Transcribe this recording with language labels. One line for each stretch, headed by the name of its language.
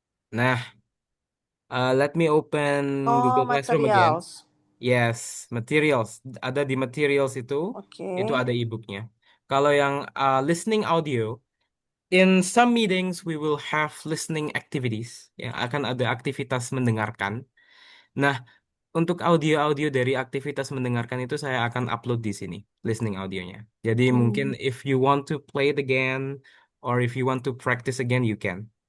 English: Nah, let me open oh, Google Classroom again. materials.
Indonesian: Yes, materials. Ada di materials itu Okay. ada e-booknya. Kalau yang
English: listening audio, in some meetings we will have listening activities.
Indonesian: Ya, akan ada aktivitas mendengarkan. Nah, untuk audio-audio dari aktivitas mendengarkan itu saya akan upload di sini, listening audionya. Jadi mungkin Hmm.
English: if you want to play it again, or if you want to practice again, you can.